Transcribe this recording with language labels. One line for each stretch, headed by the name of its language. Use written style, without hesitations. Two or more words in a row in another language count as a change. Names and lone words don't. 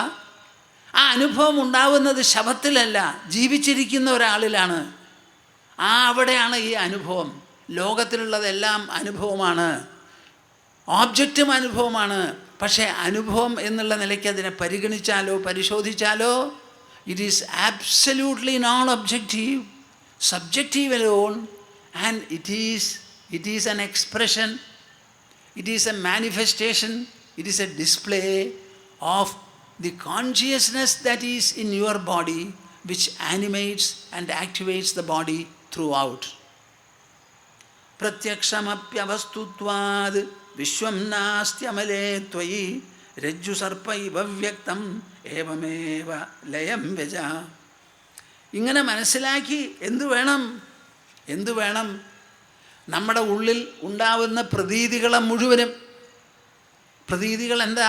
Malayalam: ആ അനുഭവം ഉണ്ടാവുന്നത് ശവത്തിലല്ല, ജീവിച്ചിരിക്കുന്ന ഒരാളിലാണ്. അവിടെയാണ് ഈ അനുഭവം. ലോകത്തിലുള്ളതെല്ലാം അനുഭവമാണ്, ഓബ്ജക്റ്റും അനുഭവമാണ്. പക്ഷേ അനുഭവം എന്നുള്ള നിലയ്ക്ക് അതിനെ പരിഗണിച്ചാലോ പരിശോധിച്ചാലോ
English: it is absolutely non-objective, subjective alone, and it is an expression, it is a manifestation, it is a display of the consciousness that is in your body, which animates and activates the body throughout.
Sanskrit: Pratyakshamapyavastutvad vishwam nastyamale tvayi രജ്ജു സർപ്പ ഇവ വ്യക്തം ഏവമേവ ലയം വ്യജ.
Malayalam: ഇങ്ങനെ മനസ്സിലാക്കി എന്തു വേണം? നമ്മുടെ ഉള്ളിൽ ഉണ്ടാവുന്ന പ്രതീതികളെ മുഴുവനും. പ്രതീതികൾ എന്താ?